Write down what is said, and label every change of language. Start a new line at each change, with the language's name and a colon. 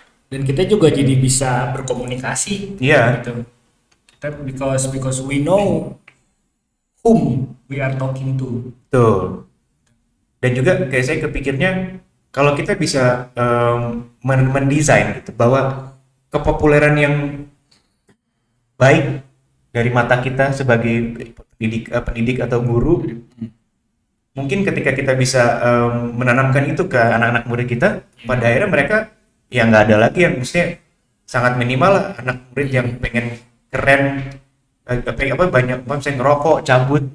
Indonesian: Dan kita juga jadi bisa berkomunikasi iya gitu. Kita
English: because we know whom we are talking to.
Indonesian: tuh. Dan juga kayak saya kepikirnya kalau kita bisa mendesain gitu bahwa kepopuleran yang baik dari mata kita sebagai pendidik atau guru, mungkin ketika kita bisa menanamkan itu ke anak-anak murid kita, pada akhirnya mereka ya nggak ada lagi yang maksudnya sangat minimal lah, anak murid yang pengen keren, banyak misalnya ngerokok, cabut,